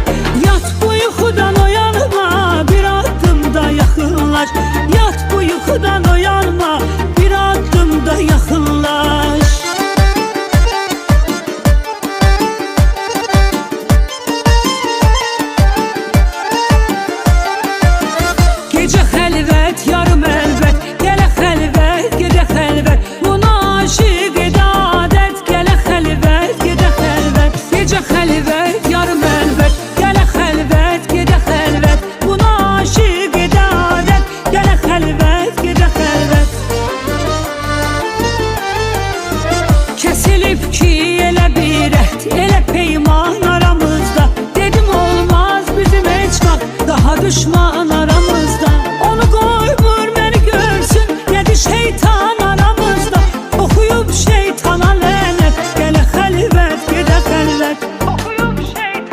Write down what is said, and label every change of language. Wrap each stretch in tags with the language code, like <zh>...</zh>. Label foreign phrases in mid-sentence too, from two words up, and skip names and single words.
<tr>Yat bu yuhudan uyanma, bir adım da yakınlaş. Yat bu yuhudan uyanma, bir adım da yakınlaş.</tr> <az>Gece xəlvət, yarım əlvət, gələ xəlvət, gedə xəlvət. Buna aşiq edə adət, gələ xəlvət, gedə xəlvət. Gecə xəlvət, yarım əlvət, gələ xəlvət, gedə xəlvət. Buna aşiq edə adət, gələ xəlvət, gedə xəlvət. Kəsilib ki elə bir əhd, elə peyman aramızda. Dedim olmaz bizim heç vaxt daha düşman aramızda.</az> <tr>Onu koy vur beni görsün, yedi şeytan aramızda. Okuyup şeytana lanet,</tr> <az>gele xəlvət, gedə xəlvət.</az> <tr>Okuyup şeytana</tr>